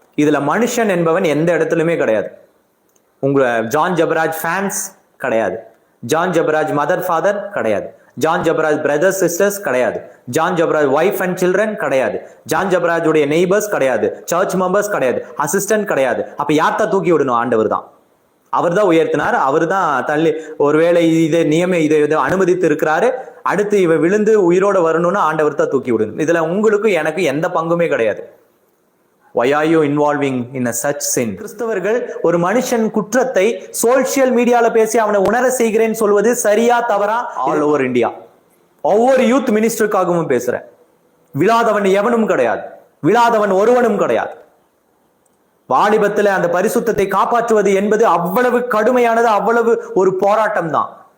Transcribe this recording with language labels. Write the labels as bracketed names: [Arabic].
[Tamil] இதுல மனுஷன் என்பவன் எந்த இடத்துலயுமே கிடையாது. உங்க ஜான் ஜபராஜ் ஃபேன்ஸ் கிடையாது, ஜான் ஜபராஜ் மதர் ஃபாதர் கிடையாது, ஜான் ஜபராஜ் பிரதர்ஸ் சிஸ்டர்ஸ் கிடையாது, John Jebaraj wife and children கிடையாது, ஜான் ஜபராஜ் உடைய நெய்பர்ஸ் கிடையாது, சர்ச் மெம்பர்ஸ் கிடையாது, அசிஸ்டன்ட் கிடையாது. அப்ப யார்த்தா தூக்கி விடணும்? ஆண்டவர் தான். அவர் தான் உயர்த்தினார், அவர் தான் தள்ளி. ஒருவேளை இதை அனுமதித்து இருக்கிறாரு, அடுத்து இவ விழுந்து உயிரோட வரணும்னு ஆண்டவர் தான் தூக்கி விடணும். இதுல உங்களுக்கு எனக்கு எந்த பங்குமே கிடையாது. [English] Why are you involving in a such sin? [Tamil] கிறிஸ்தவர்கள் ஒரு மனுஷன் குற்றத்தை சோசியல் மீடியால பேசி அவனை உணர செய்கிறேன்னு சொல்வது சரியா தவறா? ஆல் ஓவர் இந்தியா ஒவ்வொரு யூத் மினிஸ்டருக்காகவும் பேசுறேன். விழாதவன் எவனும் கிடையாது, விழாதவன் ஒருவனும் கிடையாது. வாலிபத்துல அந்த பரிசுத்தத்தை காப்பாற்றுவது என்பது அவ்வளவு கடுமையானது, அவ்வளவு ஒரு போராட்டம் தான்.